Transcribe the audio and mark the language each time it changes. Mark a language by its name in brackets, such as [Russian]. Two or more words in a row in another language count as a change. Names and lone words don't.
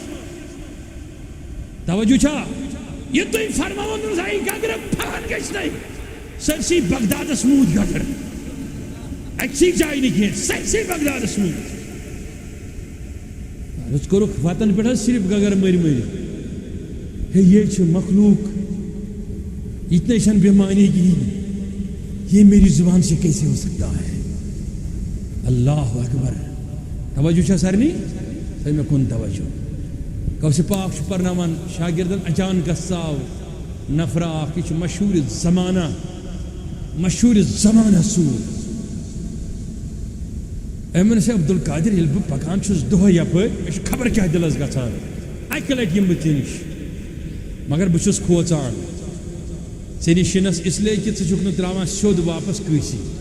[Kashmiri] توجہ چھا یہِ تُہۍ فرماوُن یہِ گگرٕ پھلان گژھنَے سٲرسٕے بغدادس موٗد گگر اکسی جایہِ نہٕ کینٛہہ سٲرسٕے بغدادس موٗد أسۍ کوٚرُکھ وطن پٮ۪ٹھ حظ صرف گگر مٔرۍ ہے یہ چھُ مخلوق اتنے چھنہٕ بیمانی کِہیٖنۍ [Urdu] یہ میری زبان سے کیسے ہو سکتا ہے [Arabic] اللہ اکبر [Kashmiri] توجہ چھا سارنی تھٲیِو مےٚ کُن توجہ غوث پاک چھُ پرناوان شاگردن اچانک ژاو نفرا اکھ یہِ چھُ مشہوٗر زمانہ سوٗر أمۍ ووٚنُس ہے عبدالقادر ییٚلہِ بہٕ پکان چھُس دۄہے یپٲرۍ مےٚ چھُ خبر کیٛاہ دِلس گژھان اکہِ لٹہِ یِمہٕ بہٕ ژےٚ نِش مگر بہٕ چھُس کھوژان ژےٚ نِش یِنس اسلیے کہِ ژٕ چھُکھ نہٕ ترٛاوان سیوٚد واپس کٲنٛسی